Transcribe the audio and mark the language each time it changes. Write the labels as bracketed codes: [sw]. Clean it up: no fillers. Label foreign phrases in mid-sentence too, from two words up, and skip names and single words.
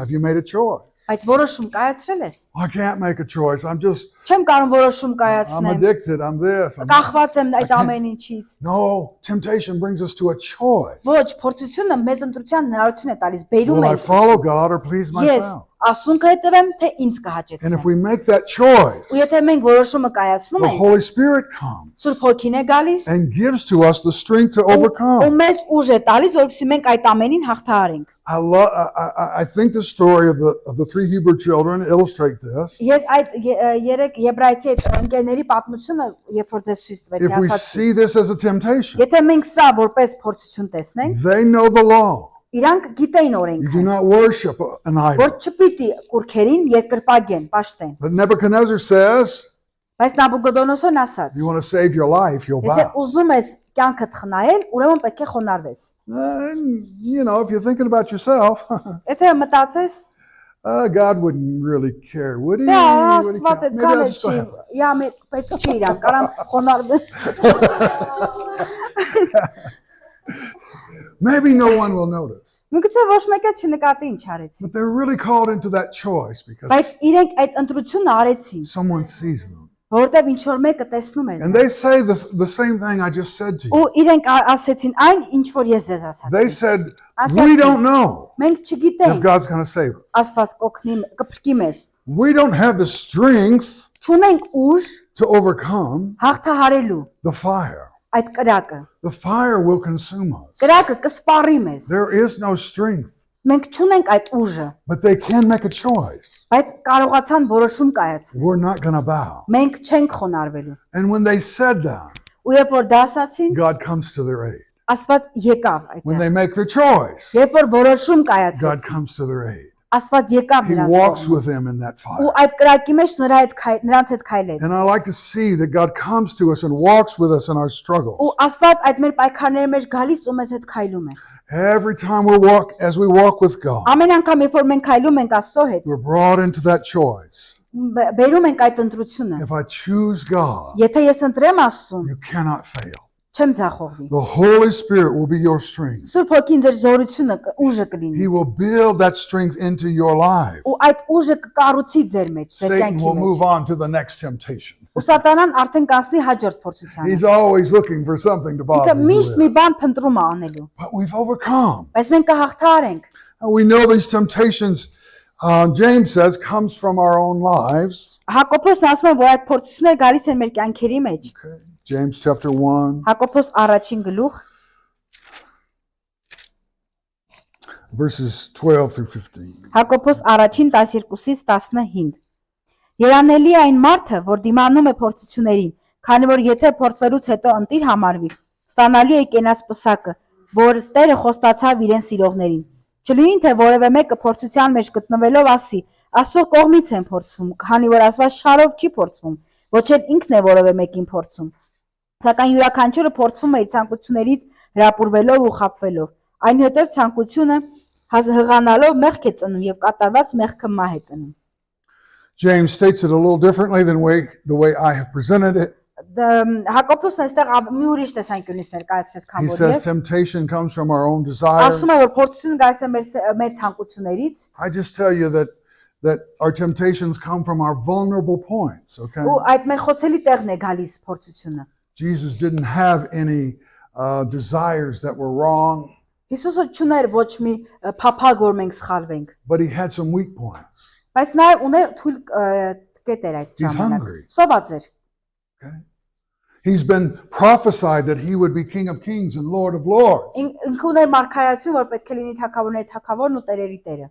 [en] Have you made a choice? [hy] Այդ որոշում կայացրել ես։ [en] I can't make a choice. [hy] Չեմ կարող որոշում [en] I'm [hy] կայացնեմ։ [en] addicted. I'm this. [hy] Կախված եմ այդ [en] can't- [hy] ամեն ինչից։ [en] No, temptation brings us to a choice. [hy] Ոչ, փորձությունը մեզ ընտրության հնարավորություն է տալիս, բերում [en] Will [hy] է [en] I follow God or please [hy] Ես [en] myself? [hy] ասուն կհետևեմ, թե ինձ [en] And [hy] կհաճեցնեմ։ [en] if we make that choice, [hy] Ու եթե մենք որոշումը կայացնում [en] the [hy] ենք, [en] Holy Spirit comes [hy] Սուրբ Հոգին է գալիս [en] and gives to us the strength to [hy] ու [en] overcome. [hy] մեզ ուժ է տալիս, որովհետեւ մենք այդ ամենին հաղթահարենք։ [en] I think the story of the three Hebrew children illustrate this. [hy] Ես այդ երեք եբրայցի այդ ընկերների պատմությունը, երբ որ ձեզ ցույց տվեցի, [en] If we [hy] ասացի, [en] see this as a temptation, [hy] եթե մենք սա որպես փորձություն տեսնենք, [en] they know the law. [hy] իրանք գիտեին [en] You do [hy] օրենքը, [en] not worship an idol. [hy] որ չպիտի կուրքերին երկրպագեն, պաշտեն։ [en] But Nebuchadnezzar says, [hy] Բայց Նաբուկոդոնոսորն ասաց. [en] if you want to save your life, you'll [hy] Եթե [en] bow. [hy] ուզում ես կյանքդ խնայել, ուրեմն պետք է խոնարհվես։ [en] If you're thinking about yourself, [hy] Եթե մտածես, [en] God wouldn't really care, would he? [hy] դա [en] Would he [hy] Աստված [en] care? [hy] այդ [en] Maybe I'll [hy] կանել [en] just go [hy] չի, [en] have that. [hy] յա մեկ պետք չի իրան, կարամ խոնարհվեմ։ [en] Maybe no one will notice. [hy] Միգուցե ոչ մեկը չնկատի ինչ արեցի, [en] But they're really called into that choice because [hy] բայց իրենք այդ ընտրությունը արեցին, [en] someone sees them. [hy] որովհետև ինչ որ մեկը տեսնում էր։ [en] And they say the same thing I just said to you. [hy] Ու իրենք ասեցին այն, ինչ որ ես ձեզ [en] They [hy] ասացի։ [en] said, [hy] Ասացին, [en] we don't know [hy] Մենք [en] if [hy] չգիտենք, [en] God's going to save us. [hy] Աստված կփրկի մեզ։ [en] We don't have the strength [hy] Չունենք ուժ [en] to overcome [hy] հաղթահարելու [en] the fire. [hy] այդ կրակը։ [en] The fire will consume us. [hy] Կրակը կսպառի մեզ։ [en] There is no strength, [hy] Մենք չունենք այդ ուժը, [en] but they can make a choice. [hy] բայց կարողացան որոշում կայացնել։ [en] We're not going to bow. [hy] Մենք չենք խոնարհվելու։ [en] And when they said that, [hy] Ու երբ որ դա ասացին, [en] God comes to their aid. [hy] Աստված եկավ [en] When [hy] այդտեղ։ [en] they make their choice, [hy] Երբ որ որոշում God կայացրեցին, [en] comes to their aid. [hy] Աստված եկավ [en] He [hy] նրանց [en] walks [hy] կողմը։ [en] with them in that fire. [hy] Ու այդ կրակի մեջ նրանց հետ քայլեց։ [en] And I like to see that God comes to us and walks with us in our [hy] Ու [en] struggles. [hy] Աստված այդ մեր պայքարների մեջ գալիս ու մեզ հետ քայլում է։ [en] Every time as we walk with God, [hy] Ամեն անգամ երբ որ մենք քայլում ենք Աստծո հետ, [en] we're brought into that choice. [hy] բերում ենք այդ ընտրությունը։ [en] If I choose God, [hy] Եթե ես ընտրեմ Աստծուն, [en] you cannot fail. [hy] չեմ ձախողվի։ [en] The Holy Spirit will be your strength. [hy] Սուրբ Հոգին ձեր զորությունը ուժը կլինի։ [en] He will build that strength into your life. [hy] Ու այդ ուժը կկառուցի ձեր մեջ, ձեր Satan կյանքի [en] will move [hy] մեջ։ [en] on to the next temptation. [hy] Ու Սատանան արդեն կանցնի հաջորդ փորձությանը։ [en] He's always looking for something to [hy] Ինքը [en] bother you [hy] միշտ մի [en] with. [hy] բան փնտրում է անելու։ [en] But we've overcome. [hy] Բայց մենք կհաղթահարենք։ [en] And we know these temptations, James says, comes from our own lives. [hy] Հակոբոսն ասում է, որ այդ փորձությունները գալիս են մեր կյանքերի մեջ։ [en] Okay. James chapter 1, [hy] Հակոբոս առաջին գլուխ, [en] verses 12 through 15. [hy] Հակոբոս առաջին 12-ից 15։ Երանելի է այն մարդը, որ դիմանում է փորձություններին, քանի որ եթե փորձվելուց հետո ընտիր համարվի, ստանալու է կենաց պսակը, որ Տերը խոստացավ իրեն սիրողներին։ Չլինի թե որևէ մեկը փորձության մեջ գտնվելով ասի. Աստծո կողմից են փորձվում, քանի որ Աստված շարով չի փորձվում, ոչ էլ ինքն է որևէ մեկին փորձում։ Սակայն յուրաքանչյուրը փորձվում է իր ցանկություններից հրապուրվելով ու խաբվելով։ Այնուհետև ցանկությունը հղանալով մեղք է ծնում եւ կատարված մեղքը մահ է ծնում։ [en] James states it a little differently than the way I have presented it. [hy] Հակոբոսն այստեղ մի ուրիշ տեսանկյունից ներկայացրեց, քան [en] He [hy] որ [en] says [hy] ես։ [en] temptation comes from our own desire. [hy] Ասում է, որ փորձությունը գալիս է մեր ցանկություններից, [en] I just tell you that our temptations come from our vulnerable points, okay? [hy] ու այդ մեր խոցելի տեղն է գալիս փորձությունը։ [en] Jesus didn't have any desires that were wrong, [hy] Հիսուսը չուներ ոչ մի փափագ, որ մենք սխալվենք, [en] but he had some weak points. [hy] բայց նաև ուներ թույլ կետեր այդ [en] He's [hy] ժամանակ։ [en] hungry. [hy] Սոված էր։ [en] Okay? He's been prophesied that he would be King of Kings and Lord of Lords. [hy] Ինքը ուներ մարգարեություն, որ պետք է լինի թագավորների թագավորն ու տերերի տերը։